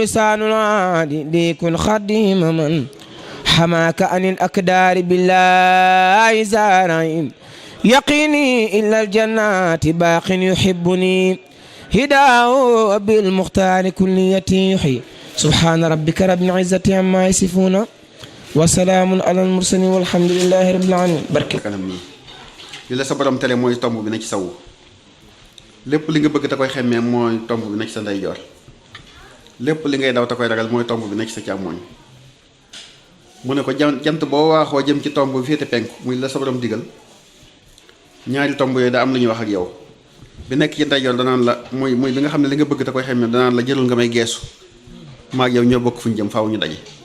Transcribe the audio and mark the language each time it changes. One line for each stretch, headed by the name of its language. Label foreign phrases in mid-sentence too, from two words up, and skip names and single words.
Arabic: لسان العادي ليكن خديم من حماك عن الأكدار بالله زارعين يقيني إلا الجنات باق يحبني هداه بالمختار كليتي يحيي سبحان ربك رب العزة عما يصفون وسلام على المرسلين والحمد لله رب العالمين barke
Wolof: kanam nii li la sa borom tele mooy tomb bi na ci sawu lépp li nga bëgg ta koy xemmee mooy tomb bi na ci sa ndeyjoor lépp li ngay daw ta koy ragal mooy tomb bi na ci sa càmmooñ mu ne ko jant boo waaxoo jëm ci tomb bi féete penku muy la sa borom digal ñaari tomb yooyu daa am lu ñuy wax ak yow bi nekk ci ndeyjoor danaan la muy bi nga xam ne li nga bëgg ta koy xemmee danaan la jërul nga may geesu maag yow ñoo bokk fu ñu jëm faaw ñu daje